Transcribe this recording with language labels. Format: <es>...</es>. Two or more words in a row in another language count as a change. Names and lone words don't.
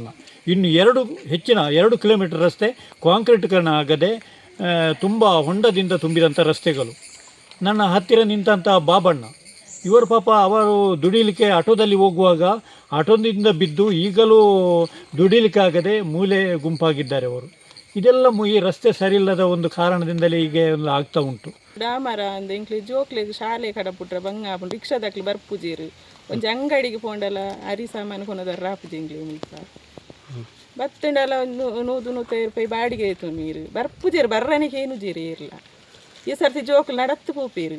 <kn>ಇನ್ನು 2 ಕಿಲೋಮೀಟರ್ ರಸ್ತೆ ಕಾಂಕ್ರೀಟೀಕರಣ ಆಗದೆ ತುಂಬ ಹೊಂಡದಿಂದ ತುಂಬಿದಂಥ ರಸ್ತೆಗಳು. ನನ್ನ ಹತ್ತಿರ ನಿಂತಹ ಬಾಬಣ್ಣ ಇವರು ಪಾಪ ಅವರು ದುಡಿಲಿಕ್ಕೆ ಆಟೋದಲ್ಲಿ ಹೋಗುವಾಗ ಆಟೋದಿಂದ ಬಿದ್ದು ಈಗಲೂ ದುಡಿಲಿಕ್ಕೆ ಆಗದೆ ಮೂಲೆ ಗುಂಪಾಗಿದ್ದಾರೆ ಅವರು. ಇದೆಲ್ಲ ಈ ರಸ್ತೆ ಸರಿಯಿಲ್ಲದ ಒಂದು ಕಾರಣದಿಂದಲೇ ಹೀಗೆ ಒಂದು ಆಗ್ತಾ ಉಂಟು.</kn> <tcy>ಡಾಮರ ಅಂದ ಇಂಕ್ಲಿ ಜೋಕ್ಲಿಗೆ ಶಾಲೆ ಕಡಪುಟ್ರೆ ಬಂಗ ರಿಕ್ಷಾದಕ್ಲಿ ಬರ್ಪುಜೀರು ಒಂಜಿ ಅಂಗಡಿಗೆ ಪೋಂಡಲ ಅರಿ ಸಾಮಾನು ಕೊನದ ರಾಪುಜಿ ಇಂಗ್ಲಿ ಮುಲ್ಪ. ಬತ್ತಂಡೆಲ್ಲ</tcy> <kn>ಒಂದು 100-150 ರೂಪಾಯಿ ಬಾಡಿಗೆ ಆಯ್ತು</kn> <tcy>ನೀರು ಬರ್ಪುಜೇರು ಬರ್ರನಿಗೆ ಏನು ಜೀರಿ ಇರಲ್ಲ ಈ ಸರ್ತಿ ಜೋಕುಲು ನಡತ್ತು ಪೋಪೇರು</tcy>